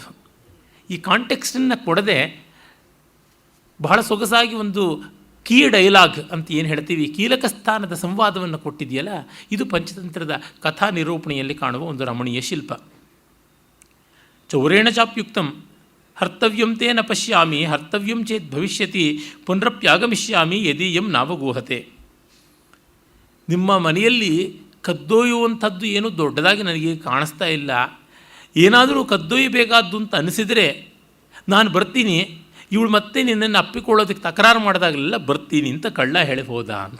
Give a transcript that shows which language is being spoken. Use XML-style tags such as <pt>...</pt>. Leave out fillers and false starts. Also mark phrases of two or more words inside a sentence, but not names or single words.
<kn>ಈ ಕಾಂಟೆಕ್ಸ್ಟನ್ನು ಕೊಡದೆ ಬಹಳ ಸೊಗಸಾಗಿ ಒಂದು</kn> <en>key dialogue</en> <kn>ಅಂತ ಏನು ಹೇಳ್ತೀವಿ, ಕೀಲಕ ಸ್ಥಾನದ ಸಂವಾದವನ್ನು ಕೊಟ್ಟಿದೆಯಲ್ಲ, ಇದು ಪಂಚತಂತ್ರದ ಕಥಾ ನಿರೂಪಣೆಯಲ್ಲಿ ಕಾಣುವ ಒಂದು ರಮಣೀಯ ಶಿಲ್ಪ.</kn> <sa>ಚೌರೇಣ ಚಾಪ್ಯುಕ್ತಂ ಹರ್ತವ್ಯಂ ತೇ ನ ಪಶ್ಯಾಮಿ, ಹರ್ತವ್ಯಂ ಚೇತ್ ಭವಿಷ್ಯತಿ ಪುನರಪ್ಯಾಗಮಿಷ್ಯಾಮಿ ಯದೀಯಂ ನಾವಗೂಹತೆ.</sa> <kn>ನಿಮ್ಮ ಮನೆಯಲ್ಲಿ ಕದ್ದೊಯ್ಯುವಂಥದ್ದು ಏನೂ ದೊಡ್ಡದಾಗಿ ನನಗೆ ಕಾಣಿಸ್ತಾ ಇಲ್ಲ, ಏನಾದರೂ ಕದ್ದೊಯ್ಯಬೇಕಾದ್ದು ಅಂತ ಅನಿಸಿದರೆ ನಾನು ಬರ್ತೀನಿ, ಇವಳು ಮತ್ತೆ ನಿನ್ನನ್ನು ಅಪ್ಪಿಕೊಳ್ಳೋದಕ್ಕೆ ತಕರಾರು ಮಾಡಿದಾಗಲೆಲ್ಲ ಬರ್ತೀನಿ ಅಂತ ಕಳ್ಳ ಹೇಳಿ ಹೋದ ಅಂತ.</kn>